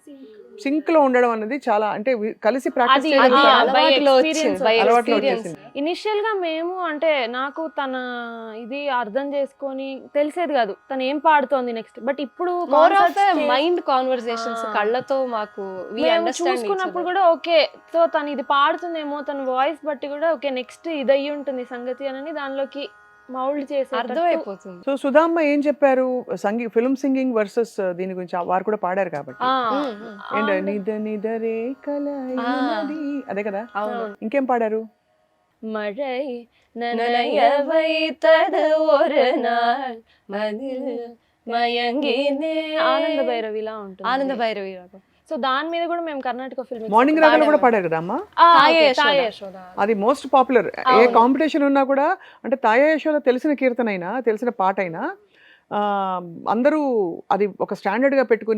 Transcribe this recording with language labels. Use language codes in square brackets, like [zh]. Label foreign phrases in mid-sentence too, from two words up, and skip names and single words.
[te] సింక్ లో ఉండడం అనేది చాలా అంటే కలిసి ప్రాక్టీస్ అది చేయడం చాలా అలవాటులో వచ్చింది, by అలవాట్లో [en] experience. [te] వచ్చేసింది. ఇనిషియల్ గా మేము అంటే నాకు తన ఇది అర్థం చేసుకొని తెలిసేది కాదు తను ఏం పాడుతోంది నెక్స్ట్. బట్ ఇప్పుడు [en] more of mind conversations [te] కళ్ళతో మాకు [en] we [te] మేము [en] understand each [te] చూసుకున్నప్పుడు [en] other. [te] కూడా [en] okay so [te] తను ఇది పాడుతుందేమో తన వాయిస్ బట్టి కూడా [en] okay next [te] ఇది అయ్యి ఉంటుంది సంగతి అని దానిలోకి మౌల్డ్ చేసి అర్థమైపోతుంది. సో సుధామ్మ ఏం చెప్పారు [en] film singing versus [te] దీని గురించి వారు కూడా పాడారు కాబట్టి ఏంటి నిద నిదరే కలయినది అదే కదా? ఇంకేం పాడారు? [ta] மழை நனைய வைத்தது ஒரு நாள் மதில் మయంగినే [te] ఆనంద భైరవిలా ఉంటుంది. ఆనంద భైరవి రాగం. సో దాని మీద కూడా మేము కర్ణాటక ఫిల్మ్ మార్నింగ్ రాగంలో కూడా పాడారు కదా అమ్మ? తాయ యశోద. అది [en] most popular. [te] ఏ కాంపిటీషన్ ఉన్నా కూడా అంటే తాయ యశోద తెలిసిన కీర్తన అయినా తెలిసిన పాట అయినా అందరూ అది ఒక స్టాండర్డ్ గా పెట్టుకుని